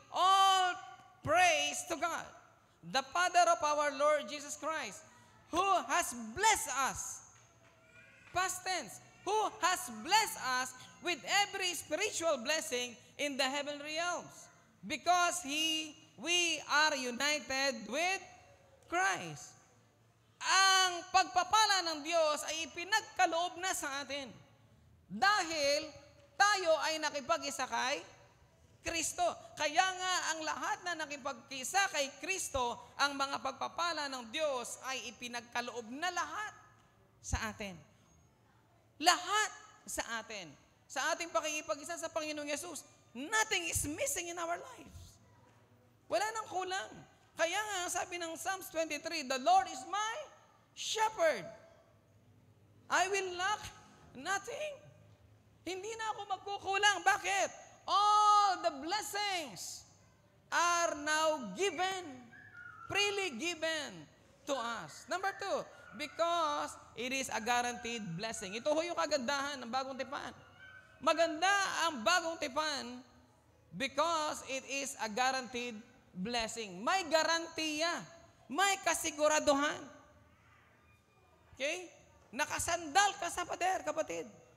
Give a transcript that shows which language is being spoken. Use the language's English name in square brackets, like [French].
[English] All praise to God, the Father of our Lord Jesus Christ, who has blessed us, past tense, who has blessed us with every spiritual blessing in the heavenly realms, because we are united with Christ. [Filipino] Ang pagpapala ng Diyos ay ipinagkaloob na sa atin dahil tayo ay nakipag-isa kay Kristo. Kaya nga ang lahat na nakipag-isa kay Kristo, ang mga pagpapala ng Diyos ay ipinagkaloob na lahat sa atin. Lahat sa atin. Sa ating pakikipag-isa sa Panginoong Yesus, [English] nothing is missing in our lives. [Filipino] Wala nang kulang. Kaya nga, sabi ng Psalms 23, [English] the Lord is my shepherd. I will lack nothing. [Filipino] Hindi na ako magkukulang. Bakit? [English] All the blessings are now given, freely given to us. Number 2, because it is a guaranteed blessing. [Filipino] Ito ho yung kagandahan ng bagong tipan. Maganda ang bagong tipan [English] because it is a guaranteed blessing. [Filipino] May garantiya. May kasiguraduhan. Okay? Nakasandal ka sa pader, kapatid.